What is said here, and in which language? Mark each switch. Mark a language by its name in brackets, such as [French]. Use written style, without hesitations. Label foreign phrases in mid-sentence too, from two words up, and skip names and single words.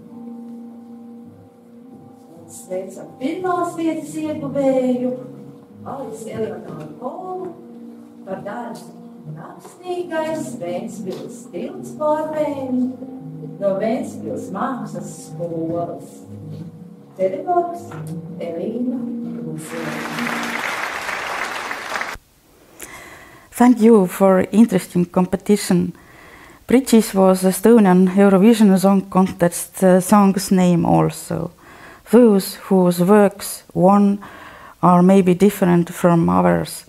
[Latvian] Sveicam pirmās vietas ieguvēju Alice Eleonoru Polu par darbu Rakstniekais Ventspils tilts pārvēni no Ventspils mākslas skolas, pedagogs Elīna Rusēna. [English] Thank you for interesting competition. Bridges was Estonian Eurovision Song Contest song's name also. Those whose works won are maybe different from others.